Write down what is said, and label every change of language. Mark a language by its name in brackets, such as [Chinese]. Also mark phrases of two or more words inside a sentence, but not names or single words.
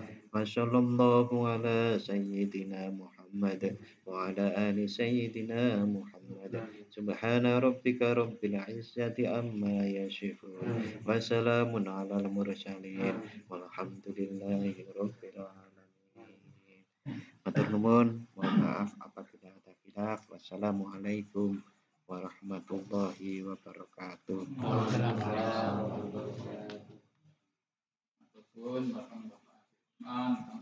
[Arabic] وصلى الله على سيدنا محمد وعلى آل سيدنا محمد. سبحان ربك رب العزة عما يصفون وسلام على المرسلين والحمد لله رب العالمين. [Javanese] Matur nuwun, [Indonesian] mohon maaf apabila ada khilaf. [Arabic] والسلام عليكم ورحمة الله وبركاته. وعليكم السلام ورحمة الله وبركاته.